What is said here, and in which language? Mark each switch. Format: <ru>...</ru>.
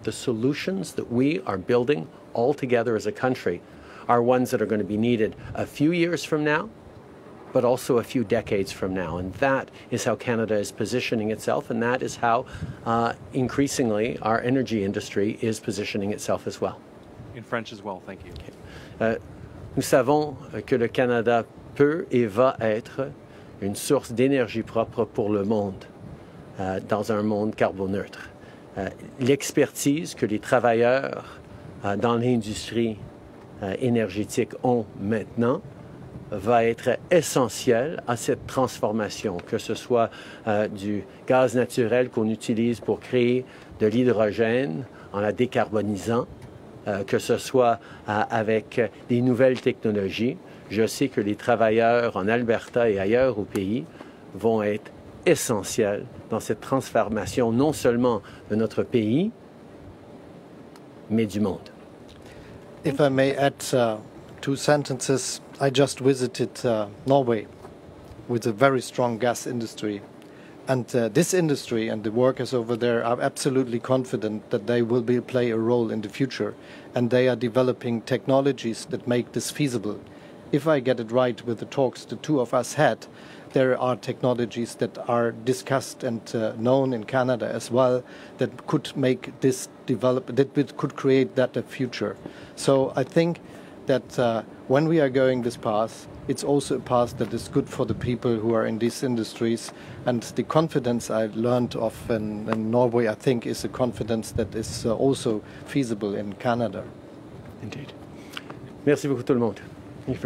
<en>The solutions that we are building all together as a country are ones that are going to be needed a few years from now, but also a few decades from now. And that is how Canada is positioning itself, and that is how increasingly our energy industry is positioning itself as well. In French as well, thank you. Okay.</en> <fr>Nous savons que le Canada peut et va être une source d'énergie propre pour le monde, dans un monde carboneutre. L'expertise que les travailleurs dans l'industrie énergétique ont maintenant va être essentiel à cette transformation, que ce soit du gaz naturel qu'on utilise pour créer de l'hydrogène en la décarbonisant, que ce soit avec des nouvelles technologies, je sais que les travailleurs en Alberta et ailleurs au pays vont être essentiels dans cette transformation non seulement de notre pays, mais du monde.</fr> <en>If I may add 2 sentences, I just visited Norway with a very strong gas industry. And this industry and the workers over there are absolutely confident that they will play a role in the future. And they are developing technologies that make this feasible. If I get it right with the talks the two of us had, there are technologies that are discussed and known in Canada as well that could make this develop, that could create that a future. So I think that when we are going this path, it's also a path that is good for the people who are in these industries. And the confidence I learned of in Norway, I think, is a confidence that is also feasible in Canada. Indeed.</en> <fr>Merci beaucoup tout le monde.</fr>